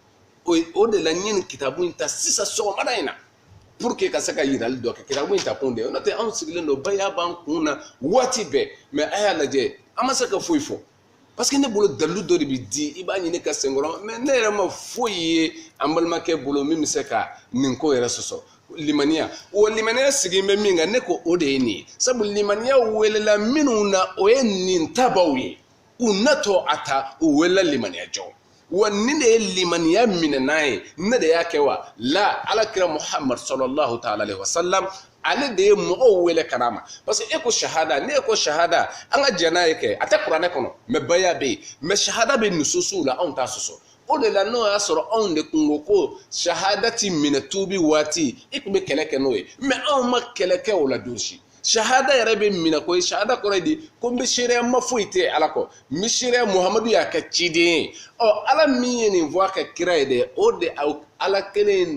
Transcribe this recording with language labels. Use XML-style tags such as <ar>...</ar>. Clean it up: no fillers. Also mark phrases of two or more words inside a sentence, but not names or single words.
<bm>o de la n ye nin kitabu in ta sisan sɔgɔmada in na</bm> <fr>pour que</fr> <bm>ka se ka yirali dɔ kɛ kitabu in ta kun de n'o tɛ anw sigilen don baya b'an kun na waati bɛɛ mais a y'a lajɛ an ma se ka foyi fɔ</bm> <fr>parce que</fr> <bm>ne bolo dalilu dɔ de bɛ di i b'a ɲini ka senkɔrɔ mais ne yɛrɛ ma foyi ye an balimakɛ bolo min bɛ se ka nin ko yɛrɛ sɔsɔ limaniya o limaniya sigilen bɛ min kan ne ko o de ye nin ye sabu limaniya welela minnu na o ye nin tabaw ye u natɔ a ta u welela limaniya jɔn wa nin de ye limaniya minɛ n'a ye ne de y'a kɛ wa la alakira muhammad</bm> <ar>صلى الله تعالى عليه وسلم</ar> <bm>ale de ye mɔgɔw wele ka ma</bm> <fr>parce que</fr> <bm>e ko shahada ne ko shahada an ka jɛn n'a ye kɛ a tɛ kuranɛ kɔnɔ mais baya bɛ yen mais shahada bɛ nususiw la anw t'a sɔsɔ o de la n'o y'a sɔrɔ anw de kun ko ko shahada ti minɛ tuubi waati i kun bɛ kɛlɛ kɛ n'o ye mais anw ma kɛlɛ kɛ o la don si shahada yɛrɛ bɛ minɛ ko shahada kɔrɔ ye di ko n bɛ seereya ma foyi tɛ ala kɔ n bɛ seereya muhamadu y'a kɛ ciden ye ala min ye nin fɔ a ka kira ye dɛ o de ala kelen</bm>